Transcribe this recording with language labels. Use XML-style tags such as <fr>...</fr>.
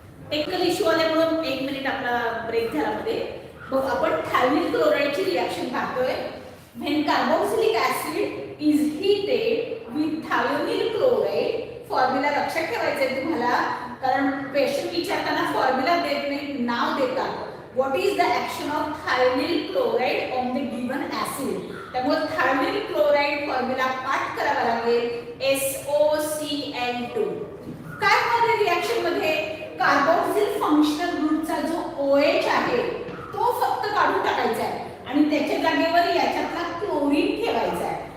<mr>Technical issue आल्यामुळे 1 minute आपला break झाला मध्ये. बघ आपण थायनिल क्लोराइडची रिएक्शन पाहतोय.</mr> <en>When carboxylic acid is heated with thionyl chloride,</en> <mr>formula लक्षात ठेवायचा आहे तुम्हाला, कारण क्वेश्चन विचारताना फॉर्म्युला देत नाही, नाव देतात.</mr> <en>What is the action of thionyl chloride on the given acid?</en> <mr>त्यामुळे thionyl chloride फॉर्म्युला पाठ करावा लागेल SOCl2. काय होणार रिएक्शन मध्ये? कार्बोक्सिल फंक्शनल ग्रुपचा जो OH आहे तो फक्त काढून टाकायचा आहे आणि त्याच्या जागेवर याच्यातला क्लोरीन ठेवायचा आहे.</mr>